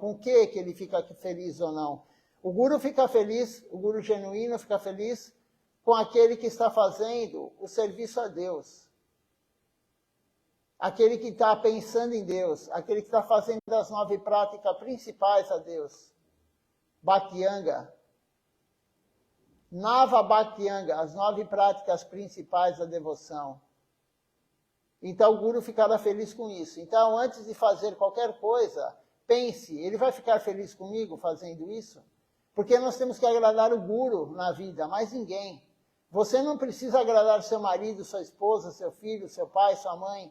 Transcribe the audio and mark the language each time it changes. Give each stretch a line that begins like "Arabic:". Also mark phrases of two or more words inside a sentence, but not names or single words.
Portuguese: Com o que ele fica feliz ou não? O guru fica feliz, o guru genuíno fica feliz com aquele que está fazendo o serviço a Deus. Aquele que está pensando em Deus, aquele que está fazendo as 9 práticas principais a Deus.
Sanskrit: Bhakti-yoga. Nava Bhakti-yoga,
Portuguese: as 9 práticas principais da devoção. Então o guru ficará feliz com isso. Então, antes de fazer qualquer coisa, pense, ele vai ficar feliz comigo fazendo isso? Porque nós temos que agradar o guru na vida, mais ninguém. Você não precisa agradar seu marido, sua esposa, seu filho, seu pai, sua mãe.